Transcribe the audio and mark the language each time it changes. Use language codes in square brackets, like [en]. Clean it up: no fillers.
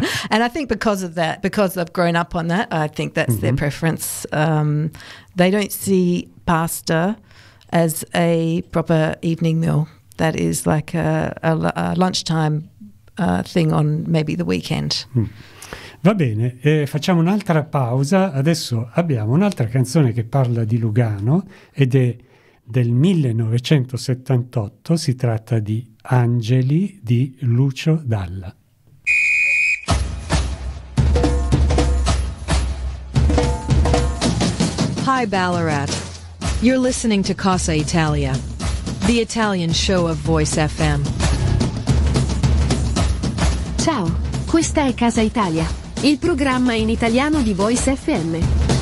[en] And I think because of that, because I've grown up on that, I think that's mm-hmm. their preference. They don't see pasta as a proper evening meal. That is like a lunchtime thing on maybe the weekend. Mm. [it] Va bene, facciamo un'altra pausa. Adesso abbiamo un'altra canzone che parla di Lugano ed è del 1978. Si tratta di Angeli di Lucio Dalla. [en] Hi Ballarat, you're listening to Casa Italia, the Italian show of Voice FM. [it] Ciao, questa è Casa Italia, il programma in italiano di Voice FM.